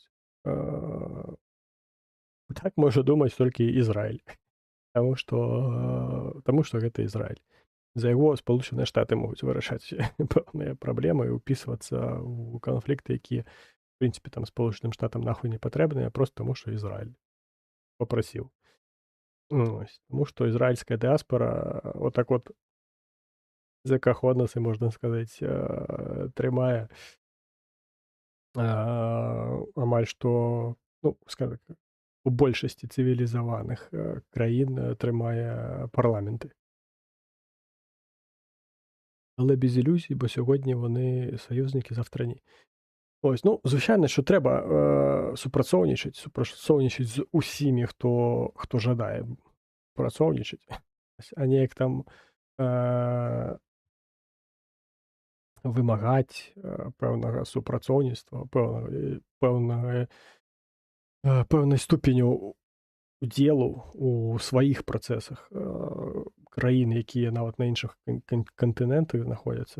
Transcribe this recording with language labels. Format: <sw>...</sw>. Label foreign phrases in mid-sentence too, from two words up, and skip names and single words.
<be>Э, так можа думаць толькі Ізраіль, таму што гэта Ізраіль. За яго Спалучаныя Штаты могуць вырашаць пэўныя праблемы і ўпісвацца ў канфлікты, якія, в прынцыпе, там Сполучаным Штатам нахуй не патрэбныя, проста таму, што Ізраіль папрасіў. Ось. Таму што ізраільская дыаспара отак от за кахонасы, можна сказаць, трымае амаль што, ну, скажем так, у большасці цывілізаваных краін трымае парламенты.</be> <uk>Але без ілюзій, бо сьогодні вони союзники, завтра ні. Ось, ну, звичайно, що треба</uk> <be>супрацоўнічаць з усімі, хто жадае працоўнічаць, а не як там вымагаць пэўнага супрацоўніцтва, пэўнай ступеню удзелу у сваіх працэсах краін, якія нават на іншых кантынентах знаходзяцца.</be>